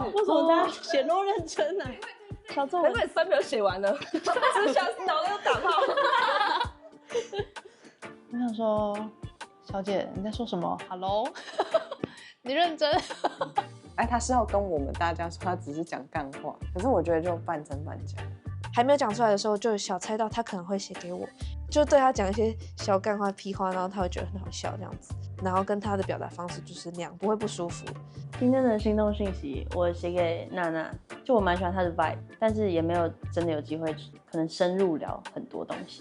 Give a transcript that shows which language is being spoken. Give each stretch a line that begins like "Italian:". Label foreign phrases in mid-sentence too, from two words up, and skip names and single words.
Chinese: 为什么大家显露认真呢？小众，难怪你3秒写完了，只是想脑袋又打炮。我想说，小姐你在说什么 ？Hello， 你认真？哎，他是要跟我们大家说，他只是講幹話，可是我覺得就半真半假。還沒有講出來的時候，就小猜到他可能會寫給我，就對他講一些小幹話、屁話，然後他會覺得很好笑這樣子，然後跟他的表達方式就是那樣，不會不舒服。今天的心動訊息我寫給娜娜，就我蠻喜歡她的 vibe， 但是也沒有真的有機會可能深入聊很多東西。